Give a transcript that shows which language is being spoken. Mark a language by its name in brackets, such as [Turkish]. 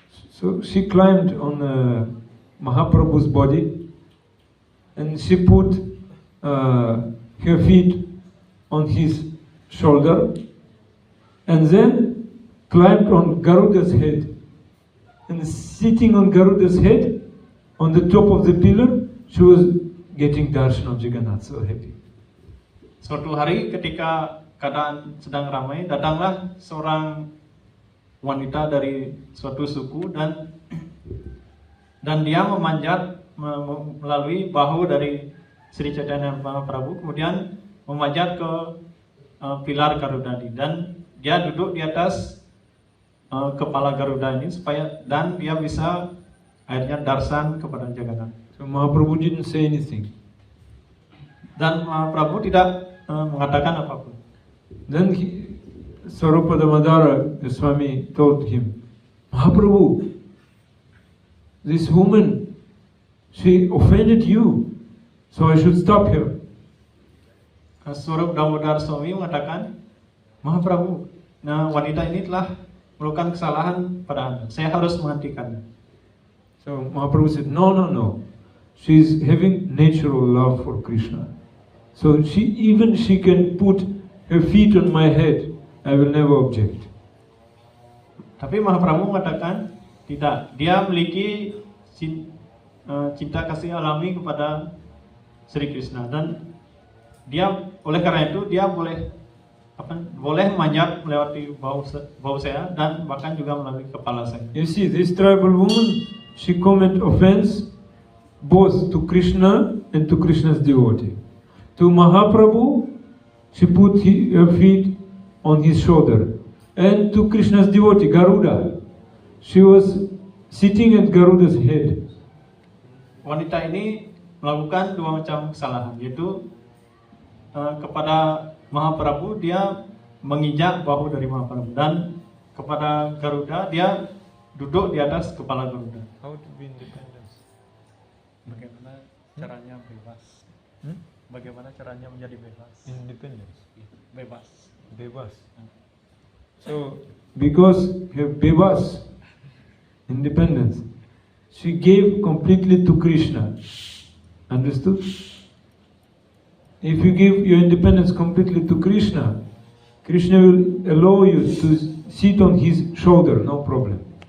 [English] So she climbed on Mahaprabhu's body, and she put her feet on his shoulder, and then climbed on Garuda's head. And sitting on Garuda's head, on the top of the pillar, she was getting darshan of Jagannath, so happy. [Indonesian] Suatu hari ketika keadaan sedang ramai, datanglah seorang wanita dari suatu suku dan dia memanjat melalui bahu dari Sri Chaitanya Mahaprabhu, kemudian memanjat ke pilar Garuda ini, dan dia duduk di atas kepala Garuda ini dan dia bisa akhirnya darsan kepada Jagannatha. [English] So Mahaprabhu didn't say anything. [Indonesian] Dan Mahaprabhu tidak mengatakan apapun. [English] Then Swarupada Madara Swami told him, Mahaprabhu, this woman, she offended you, so I should stop her. [Indonesian] Swarup Damodar Swami mengatakan, Mahaprabhu, wanita ini telah melakukan kesalahan pada Anda, saya harus menghentikannya. [English] So Mahaprabhu said, no, no, no. She's having natural love for Krishna. So she can put her feet on my head. I will never object. [Indonesian] Tapi Mahaprabhu mengatakan tidak. Dia memiliki cinta kasih alami kepada Sri Krishna, dan dia oleh karena itu dia boleh memanjat melewati bau saya dan bahkan juga melalui kepala saya. [English] You see, this tribal woman, she commit offense both to Krishna and to Krishna's devotee. To Mahaprabhu, she put her feet on his shoulder. And to Krishna's devotee, Garuda, she was sitting at Garuda's head. [Indonesian] Wanita ini melakukan dua macam kesalahan, yaitu kepada Mahaprabhu dia menginjak bahu dari Mahaprabhu, dan kepada Garuda dia duduk di atas kepala Garuda. [English] How to be independent? [Indonesian] Bagaimana caranya bebas? Bagaimana caranya menjadi bebas? [English] Independence. [Indonesian] Bebas. Bebas. [English] So, because her bebas, independence, she gave completely to Krishna. Understood? If you give your independence completely to Krishna, Krishna will allow you to sit on his shoulder, no problem.